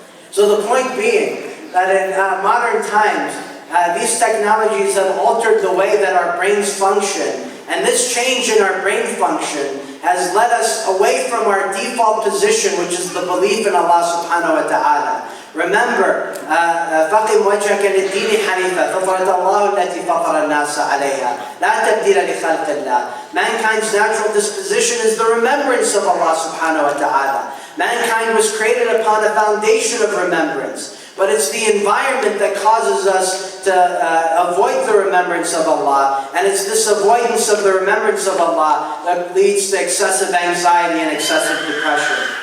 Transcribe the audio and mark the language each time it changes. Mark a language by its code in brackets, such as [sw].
[en] So the point being that in modern times, these technologies have altered the way that our brains function. And this change in our brain function has led us away from our default position, which is the belief in Allah subhanahu wa ta'ala. [ar] Remember, فَقِمْ وَجْهَكَ لِلدِّينِ حَنِيفًا فَطَرَةَ اللَّهُ الَّتِي فَطَرَ النَّاسَ عَلَيْهَا لَا تَبْدِيلَ لِخَلْقِ اللَّهِ. [en] Mankind's natural disposition is the remembrance of Allah subhanahu wa ta'ala. Mankind was created upon a foundation of remembrance. But it's the environment that causes us to avoid the remembrance of Allah. And it's this avoidance of the remembrance of Allah that leads to excessive anxiety and excessive depression.